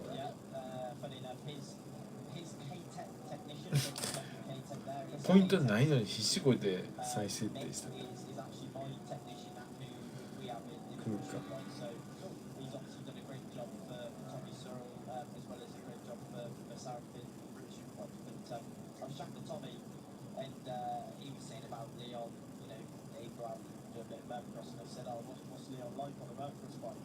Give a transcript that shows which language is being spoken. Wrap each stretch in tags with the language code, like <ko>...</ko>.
<en>Yeah, funny enough, his K-Tech technician, K-Tech there,</en> <ja>ポイントないのに必死こいて再設定した</ja> <en>is actually my technician at who we have in Cool. the right. So he's obviously done a great job for Tommy Cyril, as well as a great job for Sarafin, British Superbikes. But I was chatting to Tommy, and he was saying about Leon, he'd go out and do a bit of motocross, and I said, what's Leon like on a motocross bike?</en>